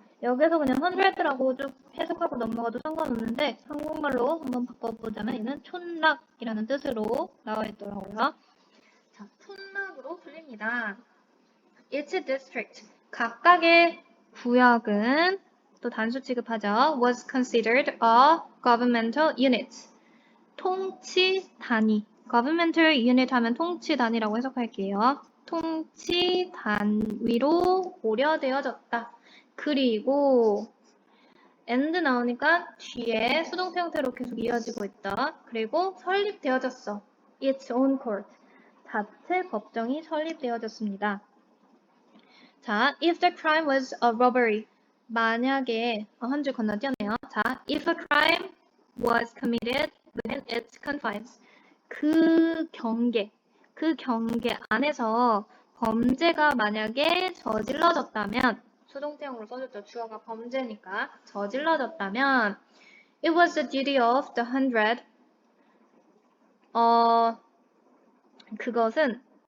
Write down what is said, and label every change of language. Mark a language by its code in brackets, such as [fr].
[ko] 여기서 그냥 100라고 쭉 해석하고 넘어가도 상관없는데 한국말로 한번 바꿔보자면 얘는 촌락이라는 뜻으로 나와 있더라고요. 자, 촌락으로 불립니다. [en] Each district, [ko] 각각의 구역은 또 단수 취급하죠. [en] was considered a governmental unit. [ko] 통치 단위. governmental unit 하면 통치 단위라고 해석할게요. 통치 단위로 고려되어졌다. 그리고 and 나오니까 뒤에 수동태 형태로 계속 이어지고 있다. 그리고 설립되어졌어. [en] its own court. [ko] 자체 법정이 설립되어졌습니다. [en] 자, if the crime was a robbery. [ko] 만약에 한 줄 건너뛰었네요. [en] 자, if a crime was committed within its confines. [ko] 그 경계 안에서 범죄가 만약에 저질러졌다면 수동태형으로 써줬죠. 주어가 범죄니까 저질러졌다면 [en] it was the duty of the 100. [ko] 그것은